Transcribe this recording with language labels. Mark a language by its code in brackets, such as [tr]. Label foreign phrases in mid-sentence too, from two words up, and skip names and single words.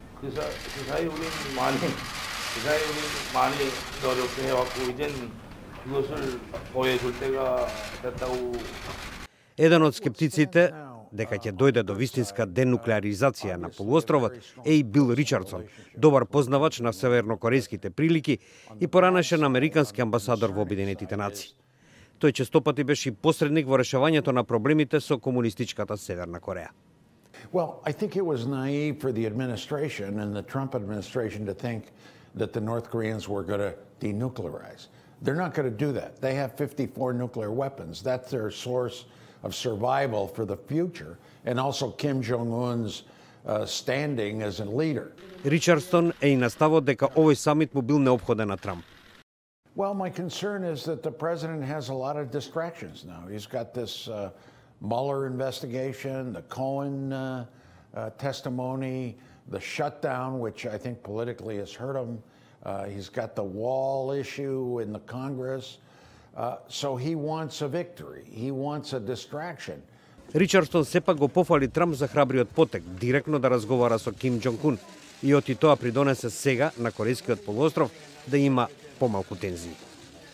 [mk] Еден од скептиците дека ќе дојде до вистинска денуклеаризација на полуостровот е и Бил Ричардсон, добар познавач на севернокорејските прилики и поранешен американски амбасадор во Обединетите нации. Тој честопати беше и посредник во решавањето на проблемите со комунистичката Северна Кореја. [en] Well, I think it was naive for the administration and the Trump administration to think that the North Koreans were going to denuclearize. They're not going to do that. They have 54 nuclear weapons. That's their source of survival for the future, and also Kim Jong-un's standing as a leader. [mk] Ричардсон е и наставот дека овој самит му бил неопходен на Трамп. [en] Well, my concern is that the president has a lot of distractions now. He's got this Mueller investigation, the Cohen testimony, the shutdown, which I think politically has hurt him. He's got the wall issue in the Congress. So he wants a victory. He wants a distraction. [mk] Ричардсон сепак го пофали Трамп за храбриот потек, директно да разговара со Ким Џонг Ун и оти тоа придонесе сега на Корејскиот полуостров да има помалку тензии.